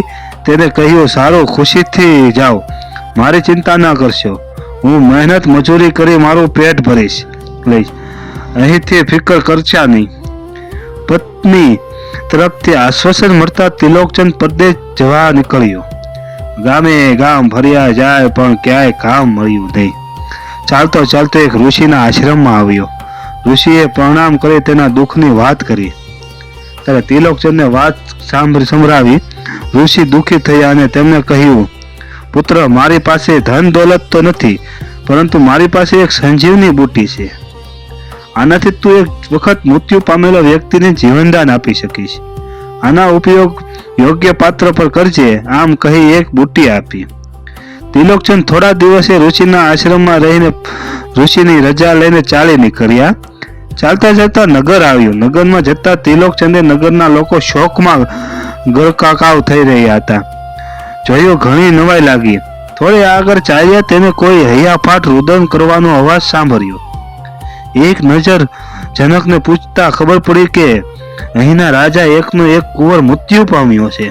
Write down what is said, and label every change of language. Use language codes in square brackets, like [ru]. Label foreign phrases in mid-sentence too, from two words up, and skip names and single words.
[gu] તેને કહ્યું, સારો ખુશી થી જાઓ, મારી ચિંતા ન કરશો। હું મહેનત મજૂરી કરી મારું પેટ ભરીશ લઈશ, અહીંથી ફિકર કરશા નહીં। પત્ની તરફથી આશ્વાસન મળતા ત્રિલોકચંદ પરદેશ જવા નીકળ્યો। ગામે ગામ ફર્યા જાય પણ ક્યાંય કામ મળ્યું નહીં। ચાલતો ચાલતો એક ઋષિના આશ્રમમાં આવ્યો। ઋષિએ પ્રણામ કરે તેના દુખની વાત કરી। ત્યારે ત્રિલોકચંદને વાત સંભળાવી। ઋષિ દુખી થયા અને તેમણે કહ્યું, પુત્ર, મારી પાસે ધન દૌલત તો નથી, પરંતુ મારી પાસે એક સંજીવની બૂટી છે। આનાથી તું એક વખત મૃત્યુ પામેલો વ્યક્તિને જીવનદાન આપી શકીશ। આના ઉપયોગ યોગ્ય પાત્ર પર કરજે। આમ કહી એક બૂટી આપી। ત્રિલોકચંદ થોડા દિવસે ઋષિના આશ્રમમાં રહીને ઋષિની રજા લઈને ચાલી નીકળ્યા। ચાલતા ચાલતા નગર आव्યું। नगરમાં જતા ત્રિલોકચંદે નગરના લોકો શોકમાં ગળકાકાવ થઈ રહ્યા હતા। જોયું, ઘણી નવાઈ લાગી। થોડે આગળ ચાલ્યા તેને કોઈ હૈયાફાટ રુદન કરવાનો અવાજ સાંભળ્યો। એક નજર જનકને પૂછતા ખબર પડી કે અહીંના રાજા એકનો એક કુંવર મૃત્યુ પામ્યો છે।